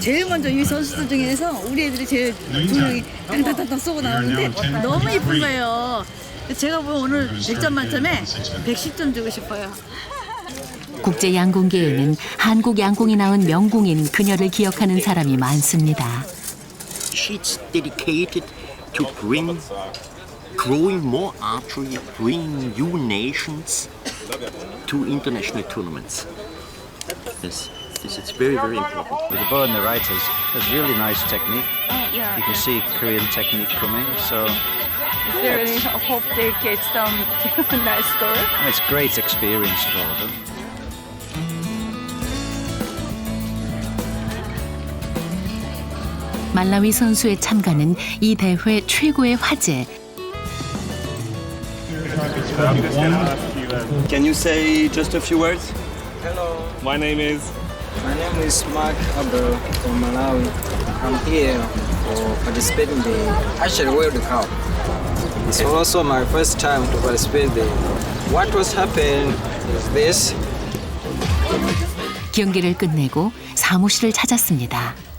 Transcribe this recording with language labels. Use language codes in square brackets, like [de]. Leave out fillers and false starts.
[ko] 제일 먼저 이 선수들 중에서 우리 애들이 제일 두 명이 당당당 쏘고 나오는데 너무 이쁜 거예요. 제가 보면 오늘 100점 만점에 110점 주고 싶어요. 국제 양궁계에는 한국 양궁이 낳은 명궁인 그녀를 기억하는 사람이 많습니다. [en] She's dedicated to bring growing more archery, bringing new nations to international tournaments. this. It's very, very important. With the bow and the right is really nice technique. Yeah. You can see Korean technique coming, so Is there any hope they get some nice score? it's great experience for them. [ko] 말라위 선수의 참가는 이 대회 최고의 화제. [en] Can you say just a few words? Hello. My name is. My name is Mark Abel from Malawi. I'm here for participating in the Archery World Cup. It's also my first time to participate there. What was happening is this. [ko] 경기를 끝내고 사무실을 찾았습니다.